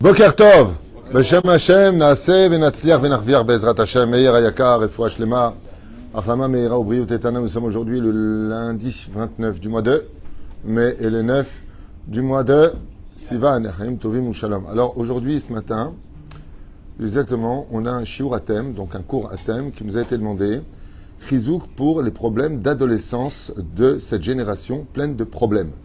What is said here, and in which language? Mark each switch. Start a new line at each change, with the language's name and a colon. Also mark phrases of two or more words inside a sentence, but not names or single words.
Hebrew: בוקר טוב, בשם השם נעשה ונצליח ונרוויח בעזרת השם. מאיר היקר, רפואה שלמה, החלמה מהירה ובריאות איתנה.
French: Nous sommes aujourd'hui le lundi 29 du mois de mai et le 9 du mois de Sivan. Alors aujourd'hui, ce matin, exactement, on a un shiur à thème, donc un cours à thème qui nous a été demandé. Chizouk pour les problèmes d'adolescence de cette génération pleine de problèmes.